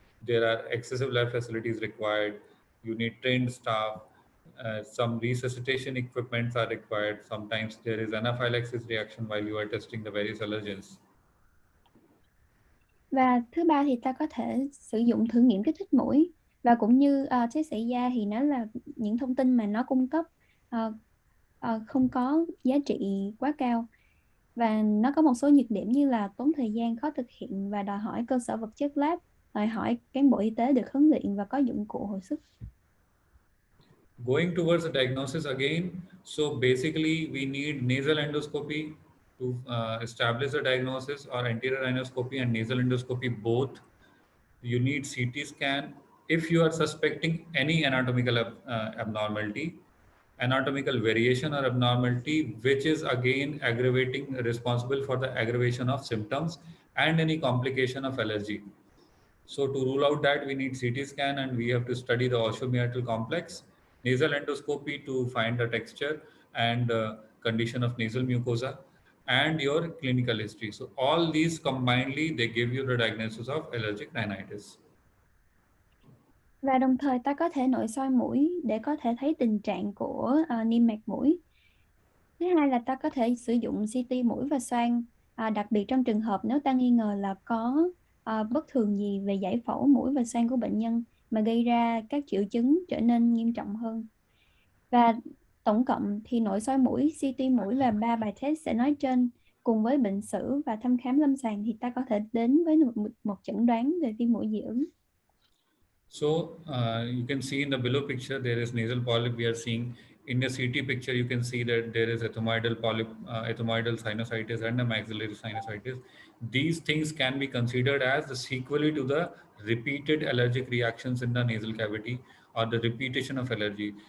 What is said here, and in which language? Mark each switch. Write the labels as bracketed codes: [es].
[en] There are excessive lab facilities required. You need trained staff. Some resuscitation equipments are required. Sometimes there is anaphylaxis reaction while you are testing the various allergens. [vi] Và thứ ba thì ta có thể sử dụng thử nghiệm kích thích mũi, và cũng như test xảy da thì nó là những thông tin mà nó cung cấp không có giá trị quá cao, và nó có một số nhược điểm như là tốn thời gian, khó thực hiện và đòi hỏi cơ sở vật chất lab, đòi hỏi cán bộ y tế được huấn luyện và có dụng cụ hồi sức. [en] Going towards the diagnosis again, so basically we need nasal endoscopy to establish the diagnosis, or anterior endoscopy and nasal endoscopy both. You need CT scan if you are suspecting any anatomical abnormality, anatomical variation or abnormality, which is again aggravating, responsible for the aggravation of symptoms and any complication of allergy. So to rule out that, we need CT scan, and we have to study the osseomeatal complex, nasal endoscopy to find the texture and condition of nasal mucosa, and your clinical history. So all these combinedly, they give you the diagnosis of allergic rhinitis. [vi] Và đồng thời ta có thể nội soi mũi để có thể thấy tình trạng của niêm mạc mũi. Thứ hai là ta có thể sử dụng CT mũi và xoang, đặc biệt trong trường hợp nếu ta nghi ngờ là có bất thường gì về giải phẫu mũi và xoang của bệnh nhân mà gây ra các triệu chứng trở nên nghiêm trọng hơn. Và Tổng cộng thì nội soi mũi, CT mũi và 3 bài test sẽ nói trên, cùng với bệnh sử và thăm khám lâm sàng thì ta có thể đến với một chẩn đoán về viêm mũi dị ứng. [en] So you can see in the below picture there is nasal polyp. We are seeing in the CT picture you can see that there is ethmoidal polyp, ethmoidal sinusitis, and a maxillary sinusitis. These things can be considered as the sequelae to the repeated allergic reactions in the nasal cavity or the repetition of allergy.